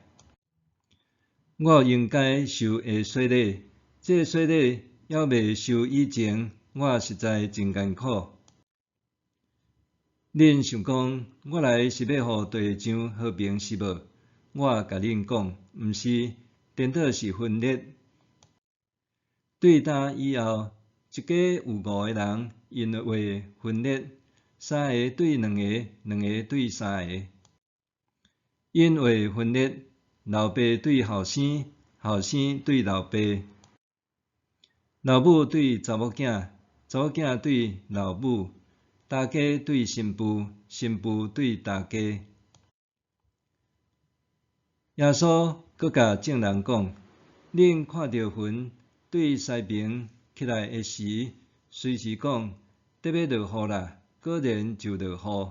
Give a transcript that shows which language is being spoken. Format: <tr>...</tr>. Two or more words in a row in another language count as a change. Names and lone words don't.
<nan>我应该受的洗礼，这洗礼还未受以前，我实在真艰苦。恁想讲，我来是要互地上和平是无？我甲恁讲，毋是，颠倒是分裂。对打以后，一家有5个人，因为分裂，3个对2个，2个对3个。因为分裂，老爸对后生，后生对老爸，老母对查某囝，查某囝对老母，大家对新妇，新妇对大家。耶稣搁甲众人讲：恁看到云对西边起来的时，随时讲得要落雨啦，果然就落雨。</nan>